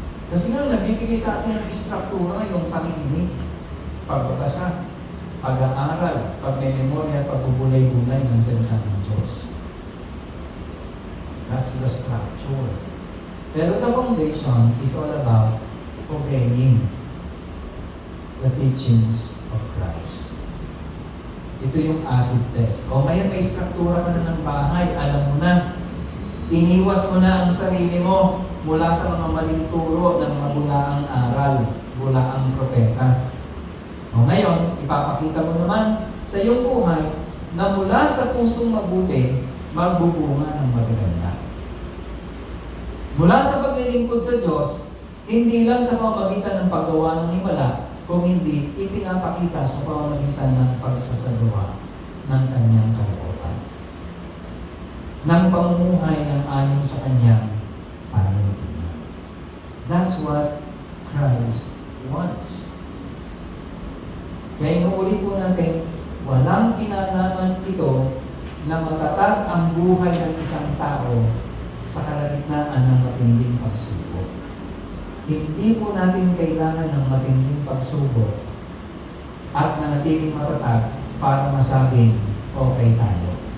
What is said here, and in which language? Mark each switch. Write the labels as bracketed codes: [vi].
[tl] Kasi nga, nagbibigay sa atin ng istruktura yung pakikinig, pagbabasa, pag-aaral, pagmememorya, pagbubulay-bulay ng salita ng Diyos. [en] That's the structure. Pero the foundation is all about obeying the teachings of Christ. [tl] Ito yung [en] acid test. [tl] O ngayon may struktura ka na ng bahay, alam mo na, iniwas mo na ang sarili mo mula sa mga maling turo ng mabulaang aral, bulaang propeta. O ngayon, ipapakita mo naman sa iyong buhay na mula sa pusong mabuti, magbubunga ng magaganda. Mula sa paglilingkod sa Diyos, hindi lang sa pamamagitan ng paggawa ng himala, kung hindi ipinapakita sa pamamagitan ng pagsasagawa ng kanyang kalooban. Ng pamumuhay ng ayon sa kanyang pananampalataya. [en] That's what Christ wants. [tl] Kaya inuulit po natin, walang kinalaman ito na matatag ang buhay ng isang tao sa kalagitnaan ng matinding pagsubok. Hindi po natin kailangan ng matinding pagsubok at manatiling matatag para masabing okay tayo.